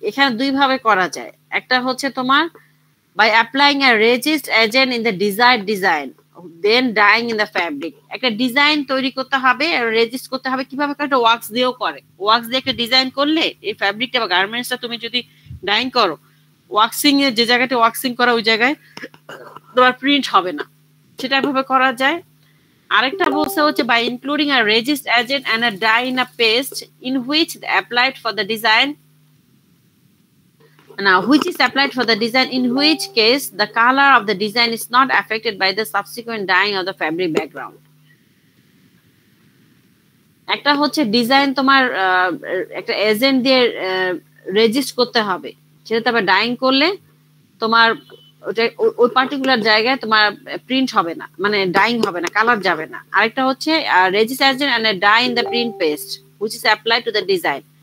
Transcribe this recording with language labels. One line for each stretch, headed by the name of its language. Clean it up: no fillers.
Bangla: এখানে দুই ভাবে করা যায়, একটা হচ্ছে তোমার
English: By applying a resist agent in the desired design then dyeing in the fabric.
Bangla: একটা ডিজাইন তৈরি করতে হবে আর রেজিস্ট করতে হবে, কিভাবে একটা ওয়াক্স দিয়েও করে। ওয়াক্স দিয়ে একটা ডিজাইন করলে এই ফ্যাব্রিকটা বা গার্মেন্টসটা তুমি যদি ডাইং করো, ওয়াক্সিং এর যে জায়গাটা ওয়াক্সিং করা ওই জায়গায় তোমার প্রিন্ট হবে না, সেটা ভাবে করা যায়। আরেকটা বলছে হচ্ছে
English: by including a resist agent and a dye in a paste in which applied for the design, which is applied for the design, in which case the color of the design is not affected by the subsequent dyeing of the fabric background.
Bangla: একটা হচ্ছে design তোমার একটা agent দিয়ে resist করতে হবে, সেটা তবে dyeing করলে তোমার ওই পার্টিকুলার জায়গায় তোমার প্রিন্ট হবে না, মানে ডাইং হবে না, কালার যাবে না। আরেকটা হচ্ছে
English: Resist agent and dye in the print paste which is applied to the design.